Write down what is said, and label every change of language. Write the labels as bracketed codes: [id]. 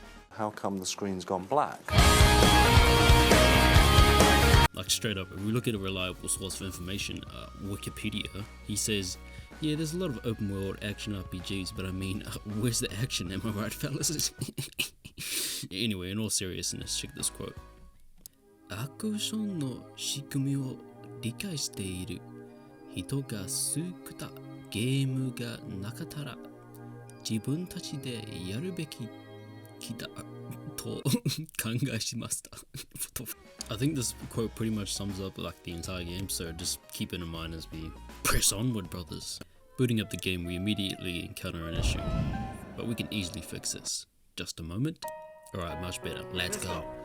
[en] How come the screen's gone black? Like straight up, if we look at a reliable source of information, Wikipedia, he says, yeah, there's a lot of open world action RPGs, but I mean, where's the action, am I right fellas? Anyway, in all seriousness, check this quote. [ja] アクションの仕組みを理解している人が少たゲームがなかったら自分たちでやるべきだと考えしました。 [en] I think this quote pretty much sums up like the entire game, so just keep it in mind as we press onward, brothers. Booting up the game, we immediately encounter an issue, but we can easily fix this. Just a moment. Alright, much better. Let's go.